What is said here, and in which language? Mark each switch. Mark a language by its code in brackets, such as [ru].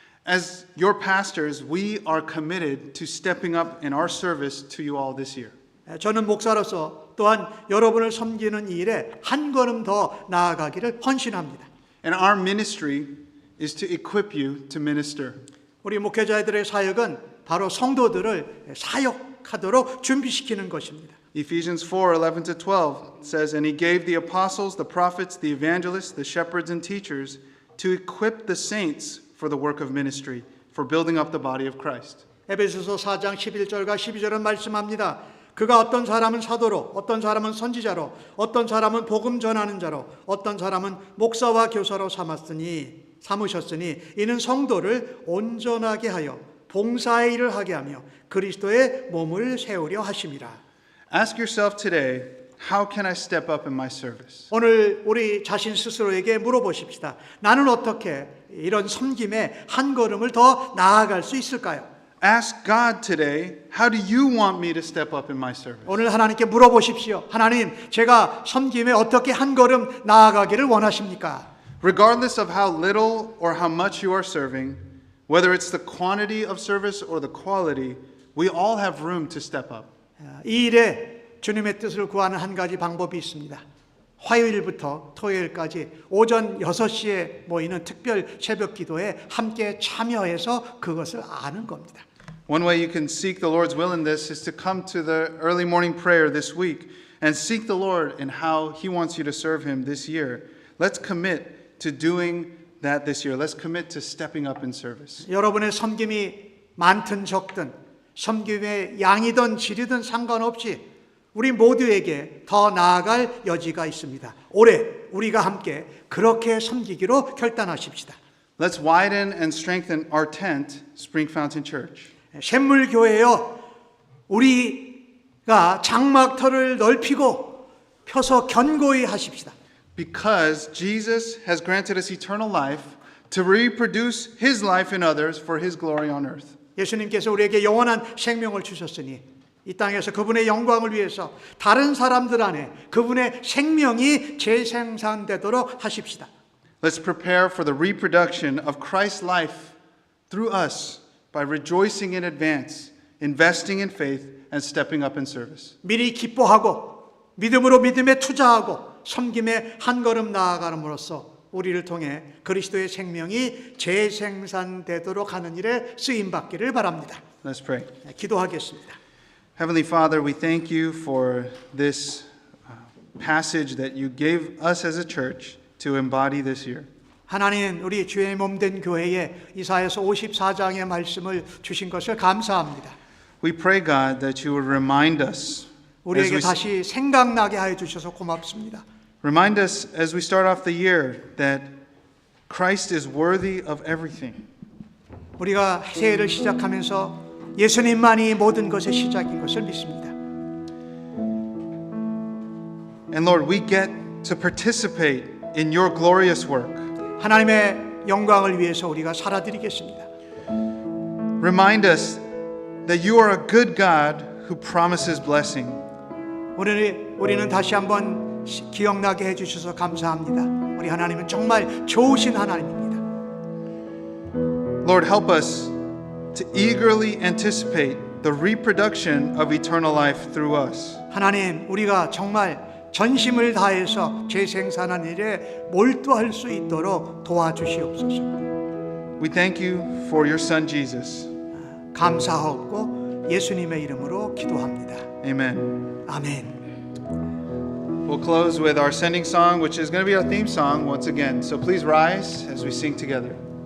[en] As your pastors, we are committed to stepping up in our service to you all this year. [ko] 저는 목사로서 또한 여러분을 섬기는 일에 한 걸음 더 나아가기를 헌신합니다. [en] And our ministry is to equip you to minister. [ko] 우리 목회자들의 사역은 바로 성도들을 사역하도록 준비시키는 것입니다. [en] Ephesians 4:11 to 12 says, "And he gave the apostles, the prophets, the evangelists, the shepherds and teachers to equip the saints for the work of ministry, for building up the body of Christ." [ko] 에베소서 4장 11절과 12절은 말씀합니다. 그가 어떤 사람은 사도로, 어떤 사람은 선지자로, 어떤 사람은 복음 전하는 자로, 어떤 사람은 목사와 교사로 삼았으니 삼으셨으니 이는 성도를 온전하게 하여 봉사의 일을 하게 하며 그리스도의 몸을 세우려 하심이라. [en] Ask yourself today, how can I step up in my service? [ko] 오늘 우리 자신 스스로에게 물어보십시다. 나는 어떻게 이런 섬김에 한 걸음을 더 나아갈 수 있을까요? [en] Ask God today, how do you want me to step up in my service? [ko] 오늘 하나님께 물어보십시오. 하나님, 제가 섬김에 어떻게 한 걸음 나아가기를 원하십니까? [en] Regardless of how little or how much you are serving, whether it's the quantity of service or the quality, we all have room to step up. [ko] 이 일에 주님의 뜻을 구하는 한 가지 방법이 있습니다. 화요일부터 토요일까지 오전 6시에 모이는 특별 새벽 기도에 함께 참여해서 그것을 아는 겁니다. [en] One way you can seek the Lord's will in this is to come to the early morning prayer this week and seek the Lord in how He wants you to serve Him this year. Let's commit to doing that this year. Let's commit to stepping up in service. [ko] 여러분의 섬김이 많든 적든 섬김의 양이든 질이든 상관없이 우리 모두에게 더 나아갈 여지가 있습니다. 올해 우리가 함께 그렇게 섬기기로 결단하십시다. [en] Let's widen and strengthen our tent, Spring Fountain Church. [ko] 샘물교회여, 우리가 장막터를 넓히고 펴서 견고히 하십시다. [en] Because Jesus has granted us eternal life to reproduce His life in others for His glory on earth. [ko] 예수님께서 우리에게 영원한 생명을 주셨으니 이 땅에서 그분의 영광을 위해서 다른 사람들 안에 그분의 생명이 재생산되도록 하십시다. [en] Let's prepare for the reproduction of Christ's life through us by rejoicing in advance, investing in faith, and stepping up in service. [ko] 미리 기뻐하고 믿음으로 믿음에 투자하고 섬김에 한 걸음 나아감으로써 우리를 통해 그리스도의 생명이 재생산되도록 하는 일에 쓰임받기를 바랍니다. [en] Let's pray. [ko] 기도하겠습니다. [en] Heavenly Father, we thank you for this passage that you gave us as a church to embody this year. [ko] 하나님, 우리 주의 몸된 교회에 이사야서 54장의 말씀을 주신 것을 감사합니다. [en] We pray, God, that you would remind us [ko] 우리에게 다시 생각나게 하여 주셔서 고맙습니다. [en] Remind us as we start off the year that Christ is worthy of everything. [ko] 우리가 새해를 시작하면서 예수님만이 모든 것의 시작인 것을 믿습니다. [en] And Lord, we get to participate in your glorious work. [ko] 하나님의 영광을 위해서 우리가 살아드리겠습니다. [en] Remind us that you are a good God who promises blessing. [ko] 우리는 다시 한번 기억나게 해주셔서 감사합니다. 우리 하나님은 정말 좋으신 하나님입니다. [en] Lord, help us to eagerly anticipate the reproduction of eternal life through us. [ko] 하나님, 우리가 정말 전심을 다해서 재생산한 일에 몰두할 수 있도록 도와주시옵소서. [en] We thank you for your Son Jesus. [ko] 감사하고 예수님의 이름으로 기도합니다. [en] Amen. [ko] 아멘. [en] We'll close with our sending song, which is going to be our theme song once again. So please rise as we sing together.